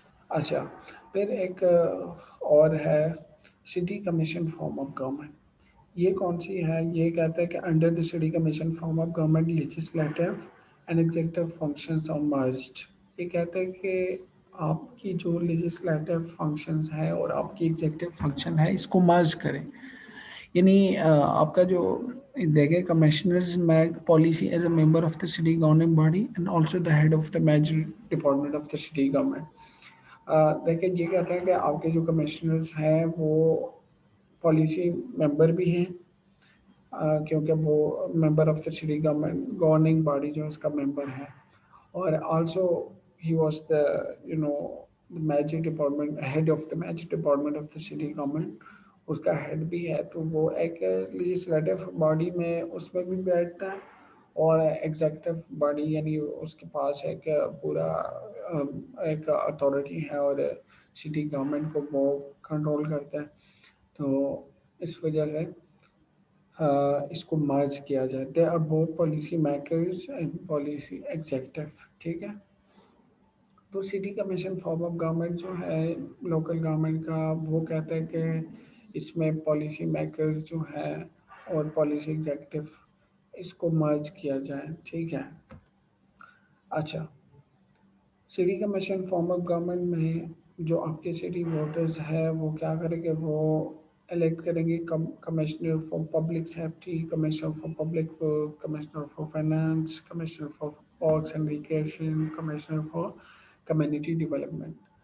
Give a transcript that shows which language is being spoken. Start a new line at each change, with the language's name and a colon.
Urdu: اچھا, پھر ایک اور ہے city commission form of government. یہ کون سی ہے؟ یہ کہتا ہے کہ
English: Under the city commission form of government legislative and executive functions are merged.
Urdu: یہ کہتا ہے کہ آپ کی جو لیجسلیٹو فنکشنز ہے اور آپ کی ایگزیکٹو فنکشن ہے اس کو مرج کریں. یعنی آپ کا جو دیکھیں
English: Commissioners made policy as a member of the city governing body and also the head of the major department of the city government.
Urdu: دیکھیں یہ کہتا ہے کہ آپ کے جو کمشنرز ہیں وہ پالیسی ممبر بھی ہیں, کیونکہ وہ
English: member of the city governing body
Urdu: جو اس کا ممبر ہے, اور
English: also he was the major department head of the major department of the city government,
Urdu: اس کا ہیڈ بھی ہے. تو وہ ایک لیجسلیٹو باڈی میں اس میں بھی بیٹھتا ہے, اور ایگزیکٹو باڈی یعنی اس کے پاس ایک پورا ایک اتھارٹی ہے اور سٹی گورنمنٹ کو وہ کنٹرول کرتا ہے. تو اس وجہ سے اس کو مرج کیا جائے.
English: They are both policy makers and policy executive.
Urdu: ٹھیک ہے. تو city commission form of government جو ہے لوکل گورنمنٹ کا, وہ کہتا ہے کہ اس میں پالیسی میکرز جو ہے اور پالیسی ایگزیکٹو اس کو مرج کیا جائے. ٹھیک ہے. اچھا, city commission form of government میں جو آپ کے سٹی ووٹرز ہے وہ کیا کریں گے, وہ الیکٹ کریں گے commissioner for public safety, commissioner for public work, commissioner for finance, commissioner for parks and recreation, commissioner for community development.